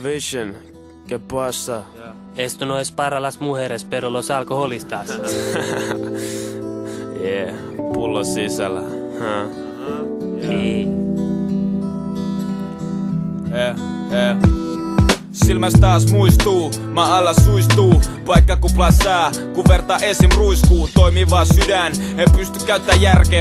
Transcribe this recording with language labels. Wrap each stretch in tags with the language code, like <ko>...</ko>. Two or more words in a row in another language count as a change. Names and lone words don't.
<es>Vision, ¿qué pasa? Esto no es para las mujeres, pero los alcoholistas.</es> <fi>Yeah, pullo sisällä. Silmäs taas muistuu, maa alla suistuu. Paikka kuplaa sää, kun verta esim ruiskuu. Toimiva sydän, en pysty käyttää järkeä.</fi>